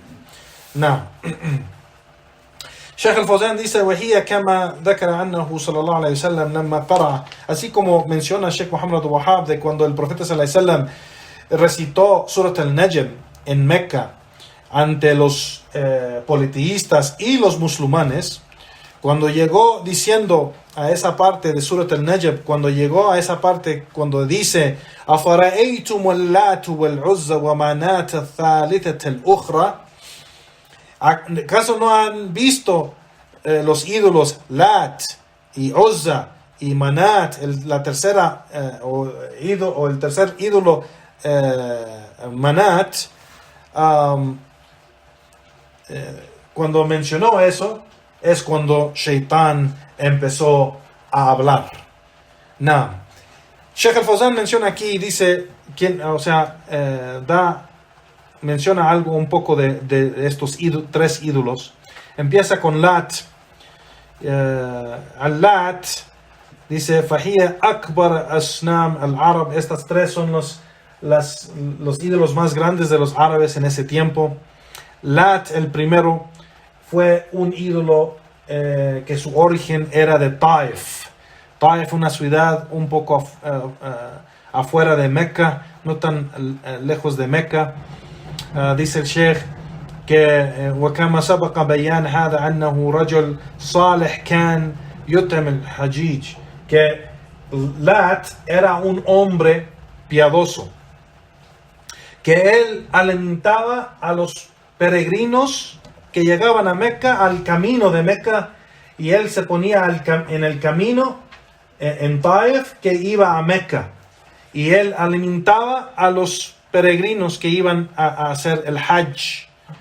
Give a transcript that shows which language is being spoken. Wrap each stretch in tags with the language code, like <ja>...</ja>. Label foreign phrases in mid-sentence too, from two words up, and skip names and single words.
<es>Now, Sheikh al-Fawzan dice:</es> <ar>وهي كما ذكر عنه صلى الله عليه وسلم لما قرأ,</ar> <es>así como menciona Sheikh Muhammad Wahab de cuando el profeta</es> <ar>صلى الله عليه وسلم</ar> <es>recitó Surat al-Najm en Mecca ante los politeístas y los musulmanes, cuando llegó diciendo a esa parte de Surat al-Najm, cuando llegó a esa parte cuando dice</es> <ar>أَفَرَأَيْتُمُ اللَّاتُ وَالْعُزَّ وَمَنَاةَ الثَّالِثَةَ الْأُخْرَى,</ar> <es>¿acaso no han visto los ídolos Lat y Uzza y Manat, la tercera o el tercer ídolo Manat? Cuando mencionó eso es cuando Shaitán empezó a hablar. Now, Sheikh al-Fawzan menciona aquí, dice, menciona algo un poco de estos tres ídolos. Empieza con Lat. Al-Lat dice:</es> <ar>فَهِيَ أَكْبَرَ أَصْنَامِ الْعَرَبِ.</ar> <es>Estas tres son los ídolos más grandes de los árabes en ese tiempo. Lat, el primero, fue un ídolo que su origen era de Taif. Taif, una ciudad un poco afuera de Mecca, no tan lejos de Mecca. Dice el Sheikh que</es> <ar>وكما سبق بيان هذا أنه رجل صالح كان يطعم الحجيج,</ar> <es>que Lat era un hombre piadoso, que él alimentaba a los peregrinos que llegaban a Mecca, al camino de Mecca, y él se ponía en el camino en Taif que iba a Mecca, y él alimentaba a los peregrinos que iban a hacer el Hajj.</es>